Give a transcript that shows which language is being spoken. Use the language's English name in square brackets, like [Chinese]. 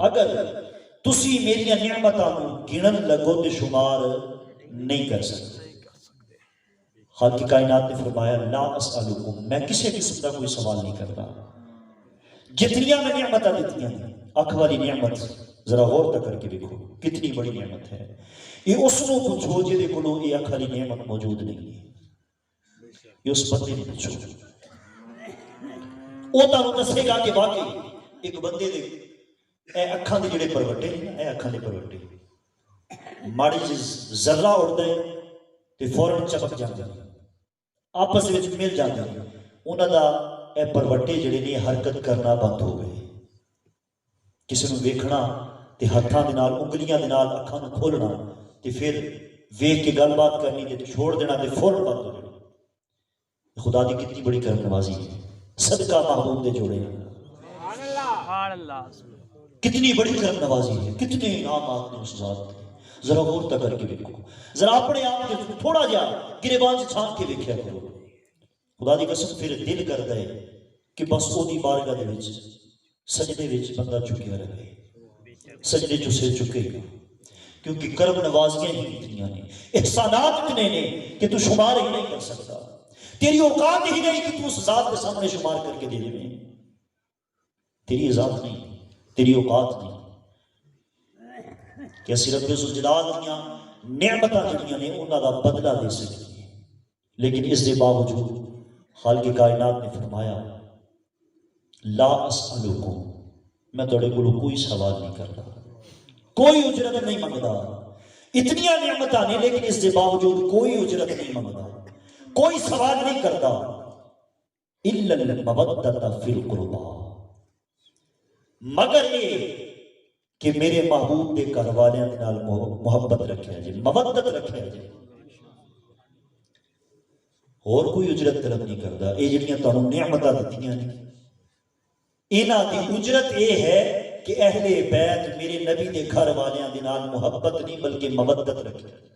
[Punjabi] اگر تسی میری نعمتاں نو گنن لگو تے شمار نہیں کر سکتے. [Urdu] خالق کائنات نے فرمایا [Arabic] لا اسألکم، [Urdu] میں کسی قسم کا کوئی سوال نہیں کرتا. [Punjabi] جتنیاں میں نعمتاں دیتیاں ہیں، اکھ والی نعمت ذرا غور تک کر کے دیکھو کتنی بڑی نعمت ہے. یہ اس نو پوچھو جے کولو یہ اکھ والی نعمت موجود نہیں ہے. یہ اس بندے نے پوچھو، وہ تانوں دسے گا کہ واقعی ایک بندے دے اے اکھاں دے جڑے پروٹے ہیں، اے اکھاں دے پروٹے ماڑی جی ذرہ اڑدا ہے تے فوراً چپک جاندے ہیں، آپس وچ مل جاندے ہیں. انہاں دا اے پروٹے جڑے نے حرکت کرنا بند ہو گئے. کسی نوں ویکھنا تے ہتھاں دے نال انگلیاں دے نال اکھاں نوں کھولنا تے پھر ویکھ کے گل بات کرنی تے چھوڑ دینا تے فوراً بند ہو جانا. خدا دی کتنی بڑی کرم نوازی ہے. صدقہ محبوب دے جوڑے ہیں. [Urdu] کتنی بڑی کرم نوازی ہے، کتنے انعامات نے اس ذات کے. ذرا غور تک کر کے دیکھو، ذرا اپنے آپ کے تھوڑا جا گریبان سے چھان کے دیکھیا کرو. [Punjabi] خدا دی قسم پھر دل کردا ہے کہ بس او دی بارگاہ دے وچ سجدے وچ بندہ جھکیا رہے، سجدے چ سر چکے گا. [Urdu] کیونکہ کرم نوازیاں ہی اتنی نے، احسانات اتنے نے کہ تو شمار ہی نہیں کر سکتا. تیری اوقات ہی نہیں کہ تو اس ذات کے سامنے شمار کر کے دے دے. [Punjabi] تیری ذات نہیں، تیری اوقات نہیں کہ اسی رب ذوالجلال دیاں نعمتاں جڑیاں نے انہاں دا بدلہ دے سکیے. لیکن اس دے باوجود خالق کائنات نے فرمایا [Arabic] لا اسألکم، [Punjabi] میں تھوڑے کولوں کوئی سوال نہیں کرتا، کوئی اجرت نہیں منگتا. اتنیاں نعمتاں نے لیکن اس دے باوجود کوئی اجرت نہیں منگتا، کوئی سوال نہیں کرتا. [Arabic] الا المودۃ فی القربى، [Punjabi] مگر یہ کہ میرے محبوب دے گھر والیاں دے نال محبت رکھیا جے، مودت رکھیا جے. [Urdu] اور کوئی اجرت طلب نہیں کرتا. [Punjabi] یہ جڑیاں تانوں نعمتاں دتیاں نے انہاں دی اجرت یہ ہے کہ اہل بیت میرے نبی دے گھر والیاں دے نال محبت نہیں بلکہ مودت رکھیا.